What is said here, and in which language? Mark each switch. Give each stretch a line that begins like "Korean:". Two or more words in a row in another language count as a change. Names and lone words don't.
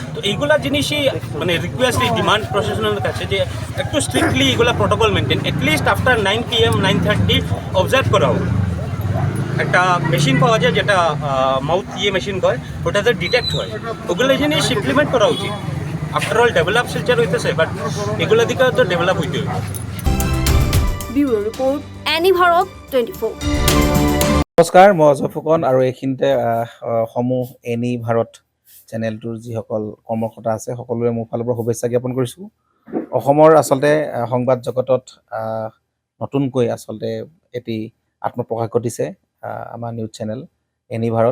Bangla: তো এইগুলা জিনিসই মানে
English: request, demand
Bangla: প্রশাসনের কাছে যে একটু স্ট্রিক্টলি এগুলা প্রোটোকল মেনটেন,
English: atleast after 9 PM 9:30 observe
Bangla: করা হোক। একটা মেশিন পাওয়া যায় যেটা
English: mouth machine
Bangla: কয়, ওটাতে ডিটেক্ট হয়। ওগুলো জিনিস ইমপ্লিমেন্ট করা উচিত।
English: after all develop
Bangla: শিলচর হইতেছে, বাট এগুলো দিকে তো ডেভেলপ হইতে হবে।
English: bureau report, এনি ভাৰত 24।
Assamese: নমস্কাৰ, মই অজয় ফুকন আৰু এইখিনিতে সমূহ এনি ভাৰত চেনেলটোৰ যিসকল কৰ্মকৰ্তা আছে সকলোৰে মোৰ ফালৰ পৰা শুভেচ্ছা জ্ঞাপন কৰিছোঁ। অসমৰ আচলতে সংবাদ জগতত নতুনকৈ আচলতে এটি আত্মপ্ৰকাশ ঘটিছে আমাৰ
English: news channel
Assamese: এনি ভাৰত।